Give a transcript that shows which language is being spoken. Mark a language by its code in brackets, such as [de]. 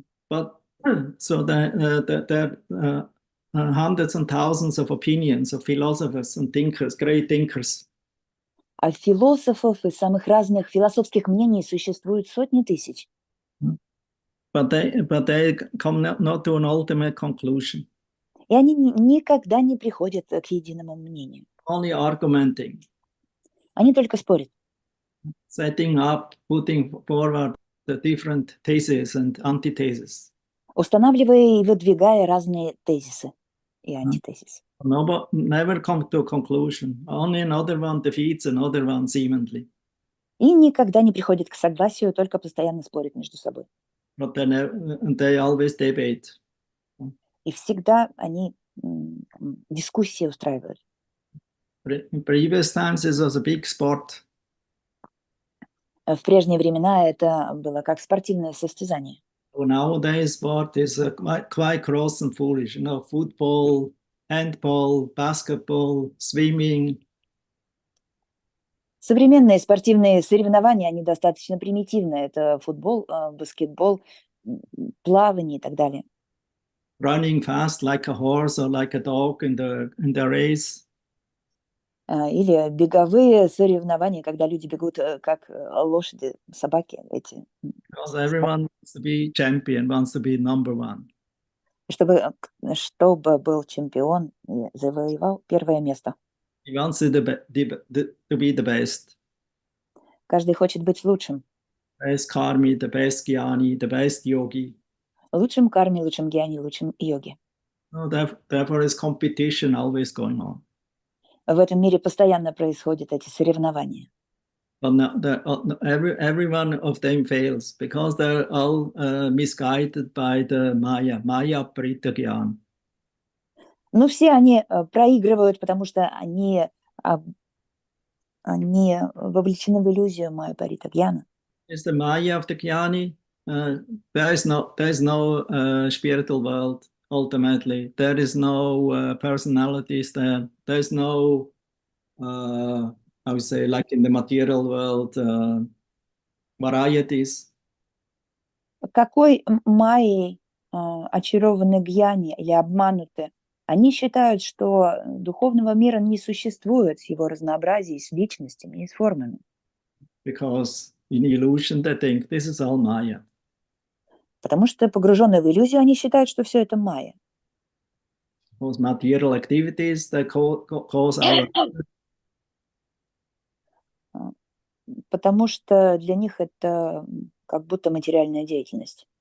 [en] But so there are hundreds and thousands of opinions of philosophers and thinkers, great thinkers. [ru] А философов из самых разных философских мнений существует сотни тысяч. [en] But they come not to an ultimate conclusion. [ru] И они никогда не приходят к единому мнению. [en] Only argumenting, [ru] Они только спорят, [en] setting up, putting forward the different theses and antitheses. [ru] устанавливая и выдвигая разные тезисы и антитезисы. [en] Never come to a conclusion. Only another one defeats another one seemingly. [ru] И никогда не приходят к согласию, только постоянно спорят между собой. [en] But they always debate. [ru] И всегда они дискуссии устраивают. [en] In previous times, this was a big sport. [ru] В прежние времена это было как спортивное состязание. [en] So nowadays, sport is quite gross and foolish. Football, handball, basketball, swimming. [ru] Современные спортивные соревнования, они достаточно примитивные. Это футбол, баскетбол, плавание и так далее. [en] Running fast like a horse or like a dog in the race. [ru] Или bеговые соревнования, когда люди бегут как лошади, собаки. Эти. [en] Because everyone wants to be champion, wants to be number one. [ru] Чтобы был чемпион и завоевал первое место. [en] He wants to be the best. [ru] Каждый хочет быть лучшим. [en] Best karmi, the best jnani, the best yogi. [ru] Лучшим карме, лучшим гьяни, лучшим йоги. [en] So therefore is competition always going on. [ru] В этом мире постоянно происходят эти соревнования. [en] But every one of them fails because they're all misguided by the Maya Prita Gyan. [ru] Но все они проигрывают, потому что они вовлечены в иллюзию Майя Парита Гьяна. [en] Is the Maya of the Jnani? There is no spiritual world ultimately. There is no personalities there. There's no I would say, like in the material world, varieties. [ru] Какой майей очарованы гьяни или обмануты? Они считают, что духовного мира не существует с его разнообразием, с личностями и с формами. [en] Because in illusion they think this is all Maya. [ru] Потому что, погруженные в иллюзию, они считают, что все это майя. [en] Those material activities that cause our [ru] Потому что для них это как будто материальная деятельность.